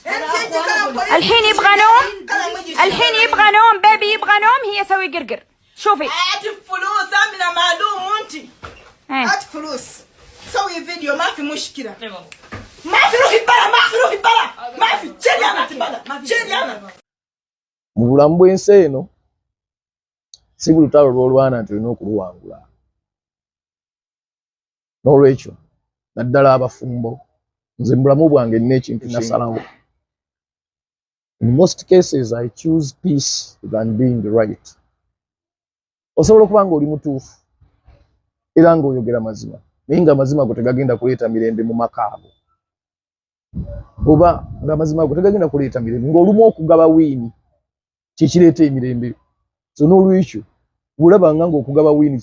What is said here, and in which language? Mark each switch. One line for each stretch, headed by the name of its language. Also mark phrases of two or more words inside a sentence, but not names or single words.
Arabic: الحين يبغى نوم الحين يبغى نوم بيبي يبغى نوم هي سوي قرقر شوفي هات فلوس امنه معلوم وانت هات فلوس سوي فيديو ما في مشكله ما في روحي برا ما في روحي برا ما في جري انا برا جري انا
Ganda: mu bulamu bw'ensi eno si buli lutalo lw'olwana nti olina okuluwangula n'olwekyo naddala abafumbo nze mulamu bwange nina ekintu nasalawo
English: in most cases I choose peace than being right
Ganda: osobola okuba nga oli mutuufu era ng'oyogera mazima naye nga amazima go tegagenda kuleeta mirembe mu maka ago oba nga amazima go tegagenda kuleeta mirembe ng'olumu okugaba wiini kyekireeta emirembe so n'olwekyo bulabanga ng'okugaba wiini